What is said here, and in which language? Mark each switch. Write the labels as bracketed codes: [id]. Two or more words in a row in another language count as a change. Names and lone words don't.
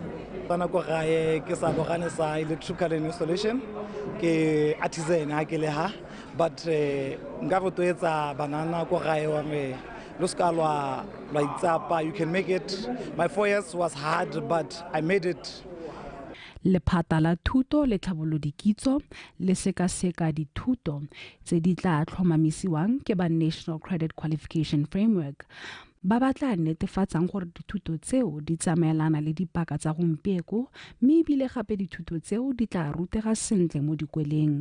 [en] Electrical installation, artisan, but banana you can make it. My 4 years was hard, but I made it. [tn] Lephata la thuto le tlhabolodikitso le sekaseka dithuto tse di tla tlhomamisiwang ke ba National Credit Qualification Framework ba batla netefatsang gore dithuto tseo di tsamaelana le dipaka tsa gompieko mme ebile gape dithuto tseo di tla rutega sentle mo dikweleng.